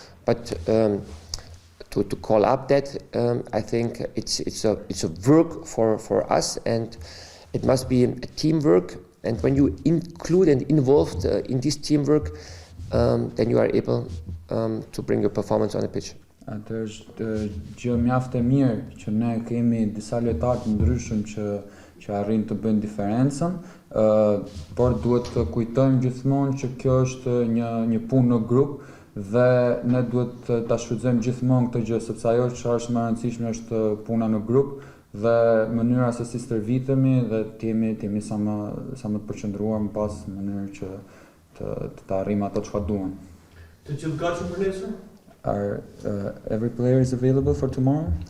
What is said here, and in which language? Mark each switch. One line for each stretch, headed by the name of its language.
English: But to call up that, I think it's a work for us, and it must be a teamwork. And when you include and involved in this teamwork, then you are able to bring your performance on the pitch.
Albanian: Atë është gjë mjaft e mirë që ne kemi disa lojtarë të ndryshëm që arrin të bëjnë diferencën, por duhet të kujtojmë gjithmonë që kjo është një punë në grup dhe ne duhet ta shfrytëzojmë gjithmonë këtë gjë, sepse ajo që është më e rëndësishme është puna në grup dhe mënyra se si stërvitemi dhe të jemi sa më të përqendruar më pas në mënyrë që të arrijmë ato çfarë duam. Të gjithë gatshëm për nesër?
English: Are every player is available for tomorrow?